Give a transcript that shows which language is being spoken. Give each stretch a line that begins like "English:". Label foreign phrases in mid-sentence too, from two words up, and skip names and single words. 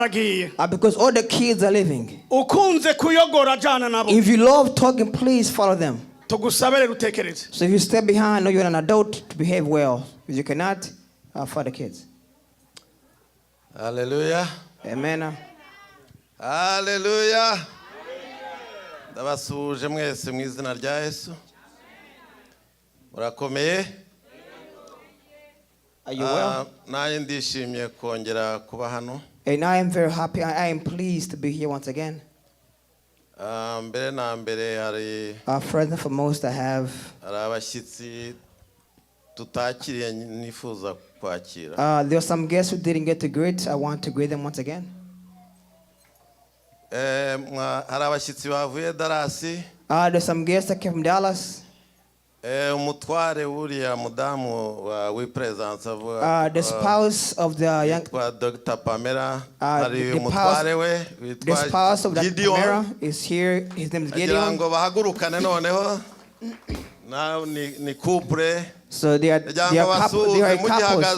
English: Because all the kids are leaving. If you love talking, please follow them. So if you stay behind or you're an adult, to behave well. If you cannot, for the kids. Hallelujah. Amen. Hallelujah.
Kinyarwanda: Ndabasuje mwese mu izina rya Yesu. Murakomeye?
English: Are you well?
Kinyarwanda: Naye ndishimye kongera kuba hano.
English: And I am very happy. I am pleased to be here once again.
Kinyarwanda: Mbere na mbere hari
English: First and foremost, I have
Kinyarwanda: abashyitsi tutakiriye nifuza kwakira.
English: there are some guests who didn't get to greet. I want to greet them once again.
Kinyarwanda: Hari abashyitsi bavuye Dallas.
English: There's some guests that came from Dallas.
Kinyarwanda: Umutware uriya mudamu wa presence
English: the spouse of the young Dr. Pamela, the spouse of Dr. Pamela is here. His name is Gideon. So they are couples.